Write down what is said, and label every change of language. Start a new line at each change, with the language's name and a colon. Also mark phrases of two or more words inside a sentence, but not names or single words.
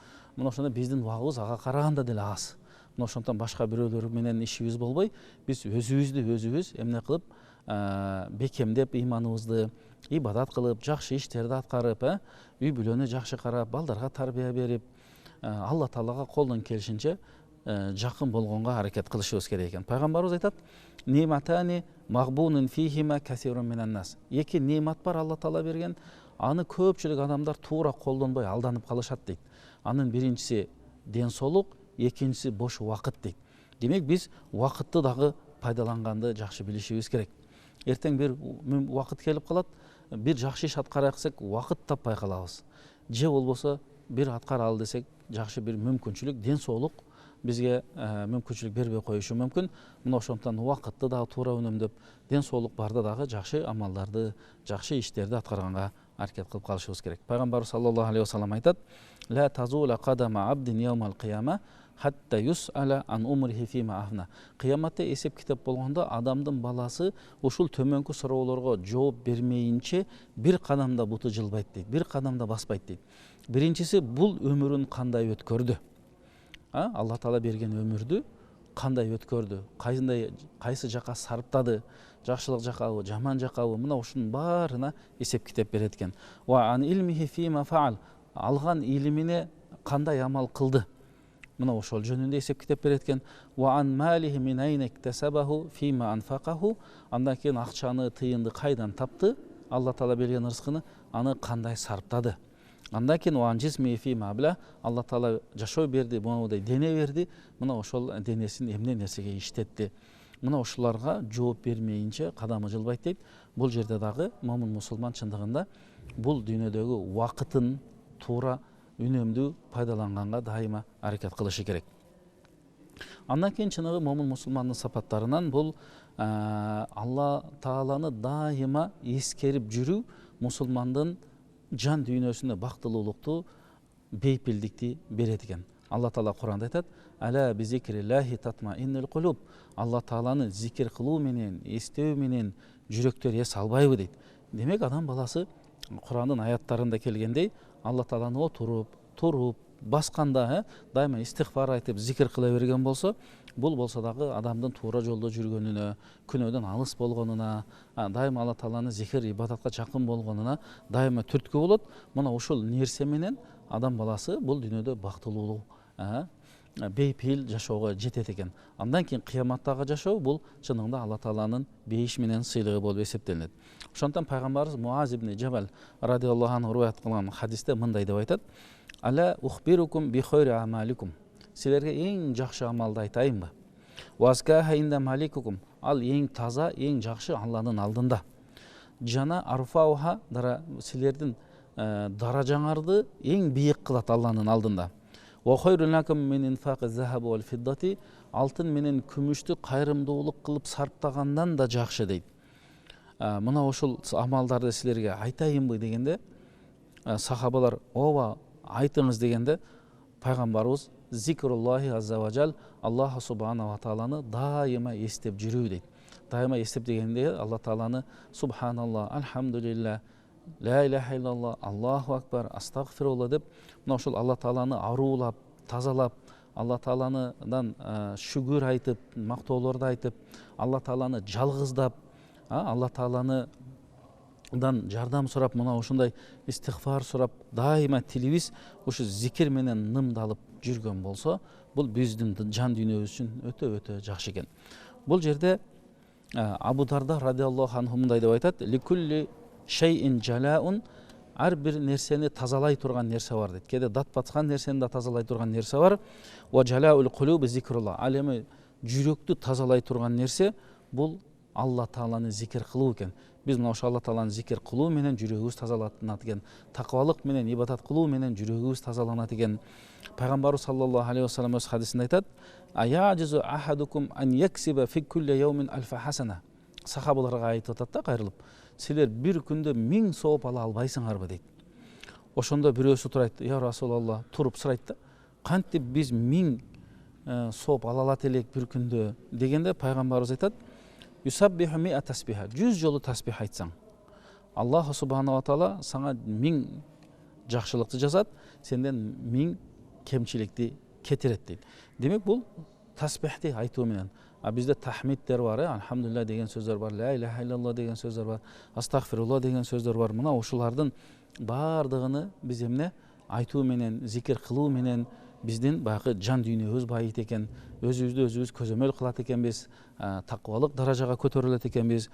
Kyrgyz: Мына ошондо биздин убагыбыз ага караганда деле аз. Мына ошондон башка бирөөлөр менен ишибиз болбой, биз өзүбүз эмне кылып, бекемдеп ыйманыбызды, ибадат кылып, жакшы иштерди аткарып, үй бүлөнү жакшы карап, балдарга тарбия берип, Алла Таалага колдон келишинче жакын болгонго аракет кылышыбыз керек экен. Пайгамбарыбыз айтат:
Arabic: "نعمتان مغبون فيهما كثير من الناس."
Kyrgyz: Эки немат бар Алла Таала берген, аны көпчүлүк адамдар туура колдонбой алданып калышат дейт. Анын биринчиси ден соолук, экинчиси бош убакыт дейт. Демек, биз убакытты дагы пайдаланганды жакшы билишибиз керек. Эртең бир убакыт келип калат, бир жакшы иш аткарайык десек, убакыт таппай калабыз. Же болбосо бир аткаралы десек, жакшы бир мүмкүнчүлүк, ден соолук бизге мүмкүнчүлүк бербей коюшу мүмкүн. Мына ошондон убакытты дагы туура үнөмдөп, ден соолук барда дагы жакшы амалдарды, жакшы иштерди аткарганга аракет кылып калышыбыз керек.
Arabic: Пайгамбар صلى الله عليه وسلم айтат: "لا تزول قدما عبد يوم القيامة حتى يسأل عن عمره فيما أفناه."
Kyrgyz: Кыяматта эсеп китеп болгондо адамдын баласы ушул төмөнкү суроолорго жооп бермейинче бир кадамда буту жылбайт дейт, бир кадамда баспайт дейт. Биринчиси, бул өмүрүн кандай өткөрдү? Алла Таала берген өмүрдү кандай өткөрдү? Кайсы жака сарптады? Жакшылык жакабы, жаман жакабы? Мына ушунун баарына эсеп китеп берет экен.
Arabic: وعن علمه فيما فعل.
Kyrgyz: Алган илимине кандай амал кылды? Мына ошол жөнүндө эсеп китеп берет экен.
Arabic: وعن ماله من أين اكتسبه وفيما أنفقه.
Kyrgyz: Андан кийин акчаны, тыйынды кайдан тапты? Алла Таала берген рызкыны аны кандай сарптады? Андан кийин
Arabic: وعن جسمه فيما أبلاه.
Kyrgyz: Алла Таала жашоо берди, мондай дене берди. Мына ошол денесин эмне нерсеге иштетти? Мына ушуларга жооп бермейинче кадамы жылбайт дейт. Бул жерде дагы момун мусулман чындыгында бул дүйнөдөгү убакытын туура үнөмдүү пайдаланганга дайыма аракет кылышы керек. Андан кийин чыныгы момун мусулмандын сапаттарынан бул Алла Тааланы дайыма эскерип жүрүү, мусулмандын жан дүйнөсүнө бактылуулукту, бейпилдикти берет экен. Алла Таала Куранда айтат:
Arabic: "ألا بذكر الله تطمئن القلوب."
Kyrgyz: Алла Тааланы зикир кылуу менен, эстөө менен жүрөктөр эс албайбы дейт. Демек, адам баласы Курандын аяттарында келгендей, Алла Тааланы туруп, басканда дайыма истигфар айтып, зикир кыла берген болсо, бул болсо дагы адамдын туура жолдо жүргөнүнө, күнөөдөн алыс болгонуна, дайыма Алла Тааланы зикир, ибадатка жакын болгонуна дайыма түрткү болот. Мына ушул нерсе менен адам баласы бул дүйнөдө бактылуулук, бейпейіл жашоого жетет экен. Андан кийин кыяматтагы жашоо бул чынында Алла Тааланын бейиш менен сыйлыгы болуп эсептелинет. Ошондон пайгамбарыбыз Муаз ибн Жабал
Arabic: رضي الله عنه
Kyrgyz: руаят кылган хадисте мындай деп айтат:
Arabic: "ألا أخبركم بخير أعمالكم."
Kyrgyz: Силерге эң жакшы амалды айтайынбы?
Arabic: "وأزكاها عند مليككم."
Kyrgyz: Ал эң таза, эң жакшы Алланын алдында.
Arabic: "وأرفعها."
Kyrgyz: Силердин даражаңарды эң бийик кылат Алланын алдында. Алтын менен күмүштү кайрымдуулук кылып сарптагандан да жакшы дейт. Мына ошол амалдарды силерге айтайынбы дегенде, сахабалар ооба айтыңыз дегенде, пайгамбарыбыз
Arabic: ذكر الله عز وجل, الله سبحانه وتعالى
Kyrgyz: дайыма эстеп жүрүү дейт. Дайыма эстеп дегенде Алла Тааланы
Arabic: سبحان الله، الحمد لله، لا إله إلا الله، الله أكبر,
Kyrgyz: астагфируллах деп, мына ошол Алла Тааланы аруулап, тазалап, Алла Тааланыдан шүгүр айтып, мактоолорду айтып, Алла Тааланы жалгыздап, Алла Тааланыдан жардам сурап, мына ушундай истигфар сурап, дайыма тилибиз ушу зикир менен нымдалып жүргөн болсо, бул биздин жан дүйнөбүз үчүн өтө жакшы экен. Бул жерде Абу Дарда
Arabic: رضي الله عنه
Kyrgyz: мындай деп айтат:
Arabic: "لكل شيء جلاء."
Kyrgyz: Ар бир нерсени тазалай турган нерсе бар дейт. Кээде дат баткан нерсени да тазалай турган нерсе бар.
Arabic: "وجلاء القلوب ذكر الله."
Kyrgyz: Ал эми жүрөктү тазалай турган нерсе бул Алла Тааланы зикир кылуу экен. Биз мына ошо Алла Тааланы зикир кылуу менен жүрөгүбүз тазаланат экен. Таквалык менен ибадат кылуу менен жүрөгүбүз тазаланат экен.
Arabic: Пайгамбарыбыз صلى الله عليه وسلم
Kyrgyz: өз хадисинде айтат:
Arabic: "أيعجز أحدكم أن يكسب في كل يوم ألف حسنة."
Kyrgyz: Сахабаларга айтып атат да кайрылып: "Силер бир күндө 1000 сооп ала албайсыңарбы?" дейт. Ошондо бирөөсү турайт:
Arabic: "يا رسول الله",
Kyrgyz: туруп сурайт да: "Кантип биз 1000 сооп ала алат элек бир күндө?" Дегенде пайгамбарыбыз айтат:
Arabic: "يسبح مائة تسبيحة."
Kyrgyz: 100 жолу тасбих айтсаң,
Arabic: الله سبحانه وتعالى
Kyrgyz: сага 1000 жакшылыкты жазат, сенден 1000 кемчиликти кетирет дейт. Демек бул тасбихти айтуу менен. Бизде тахмидтер бар, алхамдулилlah деген сөздөр бар,
Arabic: لا إله إلا الله
Kyrgyz: деген сөздөр бар, астагфируллах деген сөздөр бар. Мына ушулардын бардыгыны биз эмне айтуу менен, зикир кылуу менен биздин баягы жан дүйнөбүз байыйт экен, өзүбүздү өзүбүз көзөмөл кылат экенбиз, таквалык даражага көтөрүлөт экенбиз.